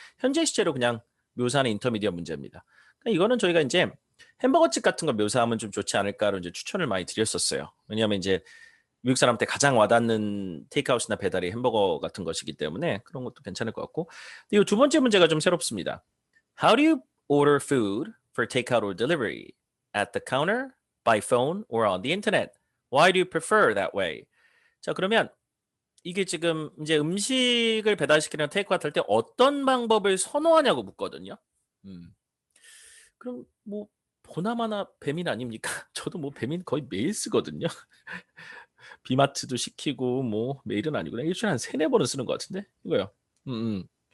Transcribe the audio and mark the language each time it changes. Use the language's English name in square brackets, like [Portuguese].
[Korean] 현재 시제로 그냥 묘사하는 인터미디어 문제입니다. 그러니까 이거는 저희가 이제 햄버거집 같은 거 묘사하면 좀 좋지 않을까로 이제 추천을 많이 드렸었어요. 왜냐하면 이제 미국 사람한테 가장 와닿는 테이크아웃이나 배달이 햄버거 같은 것이기 때문에 그런 것도 괜찮을 것 같고. 이 두 번째 문제가 좀 새롭습니다. [English] How do you order food for takeout or delivery? At the counter, by phone, or on the internet? Why do you prefer that way? [Korean] 자, 그러면 이게 지금 이제 음식을 배달시키는 테이크아웃 할 때 어떤 방법을 선호하냐고 묻거든요. 그럼 뭐 보나마나 배민 아닙니까? 저도 뭐 배민 거의 매일 쓰거든요. 비마트도 시키고 뭐 매일은 아니구나. 일주일에 한 3-4번은 쓰는 것 같은데 이거요. 음, 음.